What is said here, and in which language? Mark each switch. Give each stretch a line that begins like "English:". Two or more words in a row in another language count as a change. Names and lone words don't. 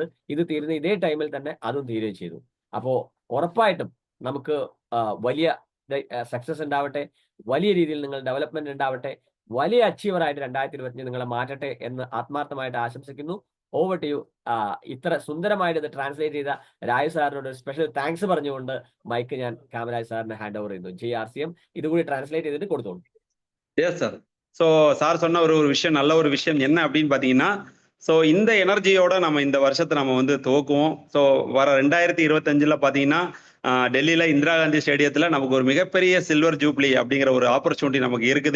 Malayalam: ഇത് തീരുന്ന ഇതേ ടൈമിൽ തന്നെ അതും തീരുകയും ചെയ്തു. അപ്പോൾ ഉറപ്പായിട്ടും നമുക്ക് വലിയ സക്സസ് ഉണ്ടാവട്ടെ, വലിയ രീതിയിൽ നിങ്ങൾ ഡെവലപ്മെന്റ് ഉണ്ടാവട്ടെ, വലിയ അച്ചീവറായിട്ട് 2025 നിങ്ങളെ മാറ്റട്ടെ എന്ന് ആത്മാർത്ഥമായിട്ട് ആശംസിക്കുന്നു.
English: over to you.
Malayalam: ഇത്ര സുന്ദരമായിട്ട് ഇത് ട്രാൻസ്ലേറ്റ് ചെയ്ത രാജു സാറിനോട്
English: special thanks
Malayalam: പറഞ്ഞുകൊണ്ട് മൈക്ക് ഞാൻ കാമരാജ് സാറിന്
English: hand over
Malayalam: ചെയ്യുന്നു. JRCM ഇതുകൂടി ട്രാൻസ്ലേറ്റ് ചെയ്തിട്ട് കൊടുത്തോളൂ.
English: yes sir.
Tamil: ஸோ சார் சொன்ன ஒரு விஷயம், நல்ல ஒரு விஷயம் என்ன அப்படின்னு பார்த்தீங்கன்னா, ஸோ இந்த எனர்ஜியோட நம்ம இந்த வருஷத்தை நம்ம வந்து துவக்குவோம். ஸோ வர 2025 பார்த்தீங்கன்னா டெல்லியில இந்திரா காந்தி ஸ்டேடியத்தில் நமக்கு ஒரு மிகப்பெரிய
English: silver jubilee
Tamil: அப்படிங்கிற ஒரு ஆப்பர்ச்சுனிட்டி நமக்கு இருக்குது.